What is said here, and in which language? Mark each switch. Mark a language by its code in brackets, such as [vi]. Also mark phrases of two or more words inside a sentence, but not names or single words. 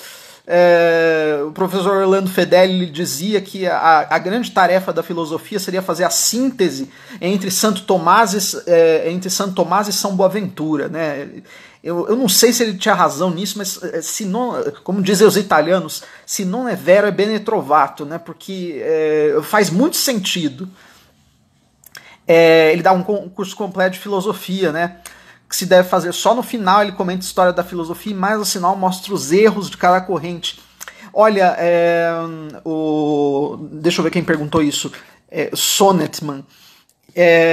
[pt] O professor Orlando Fedeli dizia que a grande tarefa da filosofia seria fazer a síntese entre Santo Tomás e São Boaventura, né? Eu não sei se ele tinha razão nisso, mas se não, como dizem os italianos, [it] se non è vero è bene trovato, [pt] né? Porque faz muito sentido. Ele dá um curso completo de filosofia, né? Que se deve fazer só no final. Ele comenta a história da filosofia e mais no final mostra os erros de cada corrente. Olha, deixa eu ver quem perguntou isso.